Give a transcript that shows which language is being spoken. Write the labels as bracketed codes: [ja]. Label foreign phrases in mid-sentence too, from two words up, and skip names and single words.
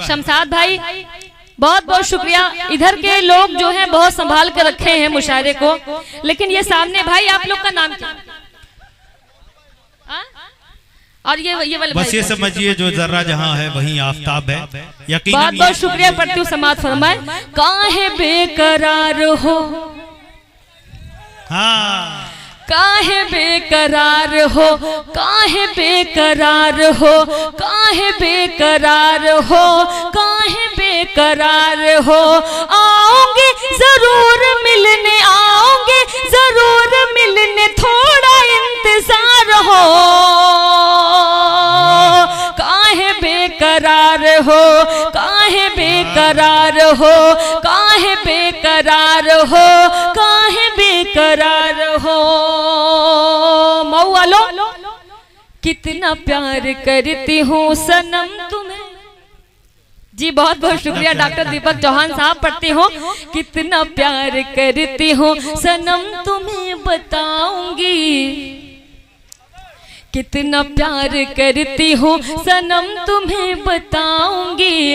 [hi] शमशाद भाई बहुत बहुत शुक्रिया। इधर के लोग जो हैं बहुत संभाल कर रखे हैं मुशायरे को, लेकिन ये सामने भाई आप लोग का नाम क्या? और ये वाले बस ये समझिए जो जर्रा जहां है वहीं आफताब है। यकीनन बहुत बहुत शुक्रिया। पढ़ती हूँ, समाज फरमाए। काहे बेकरार हो, हाँ काहे बेकरार हो, काहे बेकरार हो, काहे बेकरार हो, काहे बेकरार हो। आओगे जरूर मिलने, आओगे जरूर मिलने, थोड़ा इंतजार हो। काहे बेकरार हो, काहे बेकरार हो, काहे बेकरार हो, काहे बेकरार हो। मऊ वालों, कितना प्यार करती हूँ सनम तुम्हें। जी बहुत बहुत शुक्रिया डॉक्टर दीपक चौहान साहब। पढ़ती हूँ। कितना प्यार करती हूँ सनम तुम्हें बताऊंगी, कितना प्यार करती हूँ सनम तुम्हें बताऊंगी।